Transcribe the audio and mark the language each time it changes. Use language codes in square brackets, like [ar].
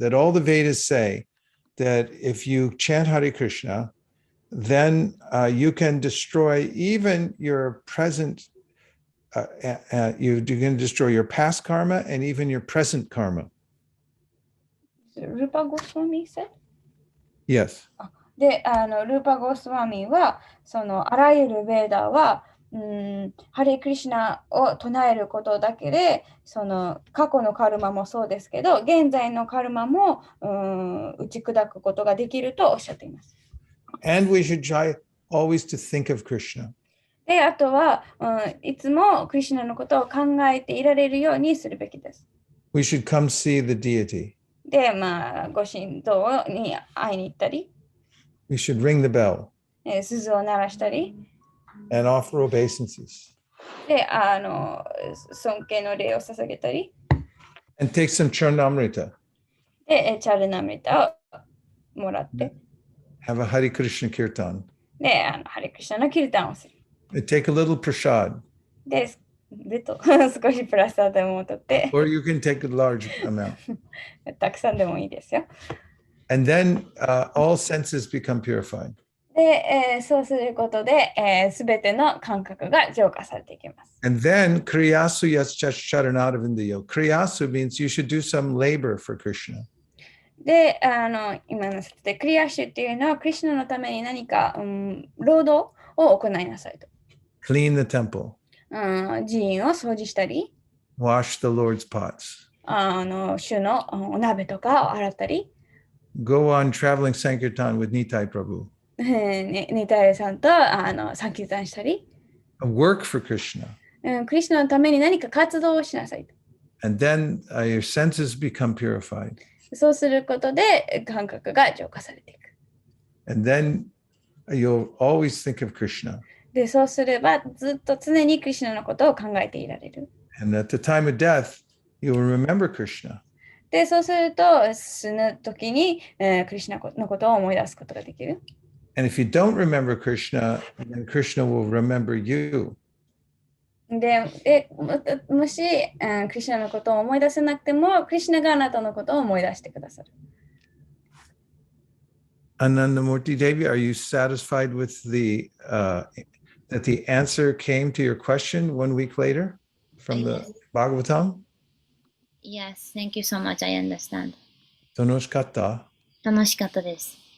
[en] That all the Vedas say that if you chant Hare Krishna, then you can destroy even your present, you can destroy your past karma and even your present karma. ルーパゴスワミ said? Yes. [ja] で、ルーパゴスワミは、そのあらゆるベーダは、ハレクリシナを唱えることだけで、その過去のカルマもそうですけど、現在のカルマも打ち砕くことができるとおっしゃっています。 [en] And we should try always to think of Krishna. [ja] で、あとは、いつもクリシナのことを考えていられるようにするべきです。 [en] We should come see the deity. [ja] で、ご神道に会いに行ったり、 [en] We should ring the bell [ja] 鈴を鳴らしたり、 [en] and offer obeisances [ja] で、尊敬の礼を捧げたり、 [en] and take some charnamrita. [ja] で、チャルナミタをもらって、 [en] Have a Hare Krishna kirtan. [ja] で、ハレクリシナのキルタンをする。 [en] Take a little prasad. [ja] で、少しプラスアでも取って、 [en] Or you can take a large amount. [ja] たくさんでもいいですよ。 [en] And then all senses become purified. [ja] で、そうすることで、すべての感覚が浄化されていきます。 [en] And then kriyasu yascharanadavindayo. Kriyasu means you should do some labor for Krishna. [ja] で、今の説でクリアシュっていうのは、クリシュナのために何か、労働を行いなさいと。 [en] Clean the temple. [ja] 寺院を掃除したり、 [en] Wash the Lord's pots. [ja] 主のお鍋とかを洗ったり、 [en] Go on traveling Sankirtan with Nitai Prabhu. [ja] ニタイルさんとサンキュータンしたり、 [en] Work for Krishna. [ja] クリシュナのために何か活動をしなさいと。 [en] And then your senses become purified. [ja] そうすることで感覚が浄化されていく。 [en] And then you'll always think of Krishna. [ja] で、そうすればずっと常にクリシュナのことを考えていられる。 [en] And at the time of death, you will remember Krishna. [ja] で、そうすると死ぬ時に、クリシュナのことを思い出すことができる。 [en] And if you don't remember Krishna, then Krishna will remember you. [ja] で、もし、クリシュナのことを思い出せなくても、クリシュナがあなたのことを思い出してくださる。 [en] Anandamurti Devi, are you satisfied with the that the answer came to your question 1 week later from the Bhagavatam? Yes, thank you so much. I understand. [ja] 楽しかった? 楽しかったです。